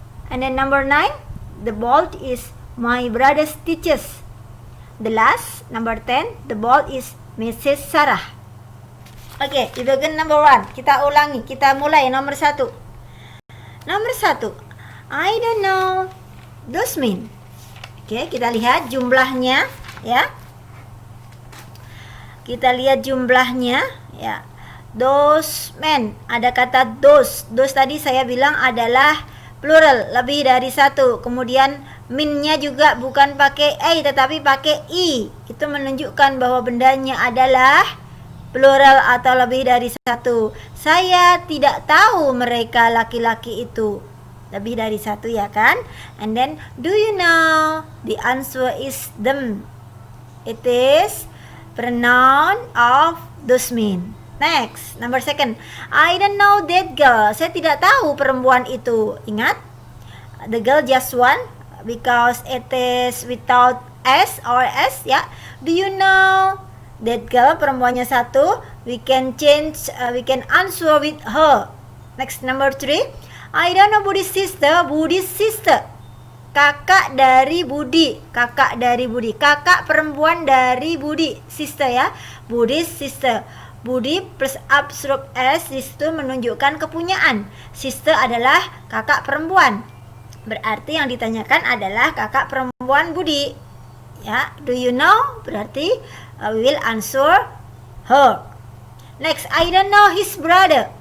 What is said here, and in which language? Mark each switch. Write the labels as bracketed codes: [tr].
[en] And then number 9, the ball is my brother's teachers. The last, number 10, the ball is Mrs. Sarah. [id] Oke, di bagian number 1, kita ulangi, kita mulai nomor 1. Nomor 1, [en] I don't know those men. [id] Oke, kita lihat jumlahnya ya. Kita lihat jumlahnya ya. Those men, ada kata those. Those tadi saya bilang adalah plural, lebih dari satu. Kemudian minnya juga bukan pakai a tetapi pakai i. Itu menunjukkan bahwa bendanya adalah plural atau lebih dari satu. Saya tidak tahu mereka laki-laki itu lebih dari satu, ya kan? [en] And then, do you know? The answer is them. It is pronoun of those men. Next, number 2. I don't know that girl. [id] Saya tidak tahu perempuan itu. [en] Ingat, the girl just one because it is without s or s, ya. Do you know that girl, [id] perempuannya satu. [en] We can change, we can answer with her. Next, number 3. I don't know Budi's sister. [id] Budi's sister, kakak dari Budi. Kakak dari Budi, kakak perempuan dari Budi. Sister ya, Budi's sister. Budi plus apostrophe s itu menunjukkan kepunyaan. Sister adalah kakak perempuan. Berarti yang ditanyakan adalah kakak perempuan Budi. [en] Ya, do you know? Berarti we will answer her. Next, I don't know his brother.